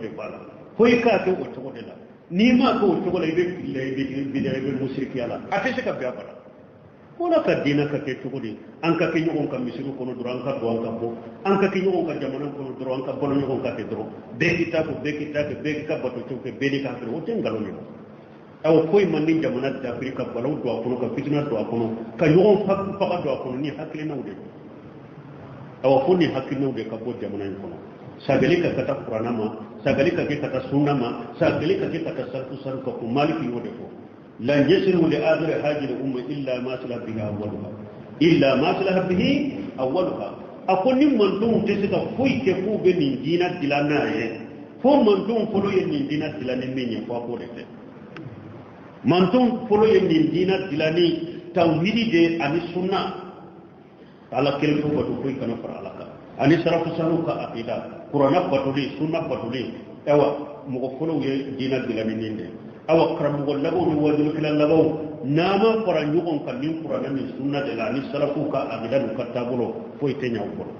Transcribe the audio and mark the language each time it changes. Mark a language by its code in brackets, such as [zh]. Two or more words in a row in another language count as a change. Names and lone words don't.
[bm] de b'a la fo i k'a kɛ o cogo de la n'i m'a kɛ o cogo la i bɛ fili i bɛ bidiya i bɛ musirikiya la a tɛ se ka bɛn a bara wala ka diinɛ ka kɛ cogo di an ka kɛ ɲɔgɔn ka misiri kɔnɔ dɔrɔn an ka don an ka bɔ an ka kɛ ɲɔgɔn ka jamana kɔnɔ dɔrɔn an ka balo ɲɔgɔn ka kɛ dɔrɔn bɛɛ k'i ta fɔ bɛɛ k'i ta kɛ bɛɛ k'i ka batocogo kɛ bɛɛ n'i ka feere o tɛ nkalon ye aw foyi man di jamana dafiri ka balaw don a kɔnɔ ka fitina don a kɔnɔ ka ɲɔgɔn faga don a kɔnɔ ni hakilinaw de aw fo ni hakilinaw de ka bɔ jamana in kɔnɔ sagali ka taa kuranna ma sagali ka kɛ ka taa sunna ma sagali ka kɛ ka taa sarku ka ko maliki y'o de fɔ [ar] لن يصلح لآخر هذه الأمة إلا ما صلح به أولها إلا ما صلح به أولها [bm] ako ni mandon tɛ se ka foyi kɛ k'u bɛ nin diinɛ dilan n'a ye fo mandon fɔlɔ ye nin diinɛ dilan ni min ye fo a k'o de kɛ mandon fɔlɔ ye nin diinɛ dilan ni tawhidi de ani sunna ala kelen ko bato foyi kana fara ala kan ani sarafu sanu ka aqida kuranna batoli sunna batoli ewa mɔgɔ fɔlɔw ye diinɛ dilan ni nin de awa karamɔgɔ labaw ni wajulu kila labaw nama fara ɲɔgɔn kan ni kuranna ni sunna de la ani sarafu ka aqida n'u ka taabolo foyi tɛ ɲɛ u